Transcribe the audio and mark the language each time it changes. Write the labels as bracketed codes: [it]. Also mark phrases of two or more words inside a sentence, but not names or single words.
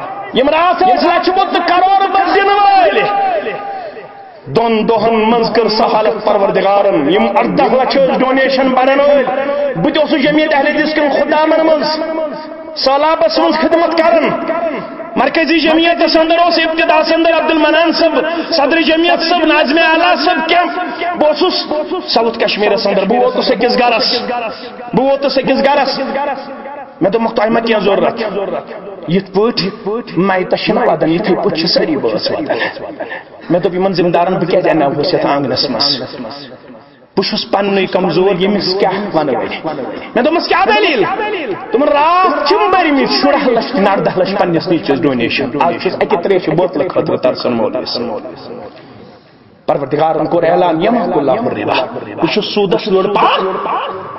[ks] یم رات لچمت کروڑ دن وال دون دہن من کر سہالت پروردگارن یم 18 لچھ ڈونیشن بڑھن ول بہت جمعیت اہل حدیث کن خدامن من سالابس من خدمت کرن مرکزی جمعیت اندر اس ابتدا اندر عبد المنان صاحب صدر جمعیت صاحب ناظم اعلیٰ صاحب کیم بہت ساؤتھ کشمیر اندر بہ ووتس أکس گرس میں دوٚپمکھ تۄہہِ ما کینٛہہ ضروٗرت یِتھ پٲٹھۍ مایتس چھِنہ ودان یِتھٕے پٲٹھۍ چھِ سٲری بٲژ ودان مےٚ دوٚپ یِمن ذمہٕ دارن بہٕ کیازِ انناوہوس یتھ آنگنس منٛز بہٕ چھُس پننُے کمزور ییٚمِس کیٛاہ ونو مےٚ دوٚپمس کیٛاہ دلیٖل دوٚپُن راتھ چھِم بٔرمٕتۍ 16 لچھ 18 لچھ پننِس نیٚچوِس ڈونیشن آز چھُس اکہِ تریشہِ بوتلہٕ خٲطرٕ ترسان مولوِس پروردگارن کوٚر اعلان [ar] یمحق اللہ الربا [ks] بہٕ چھُس سوٗدس لوٚڑ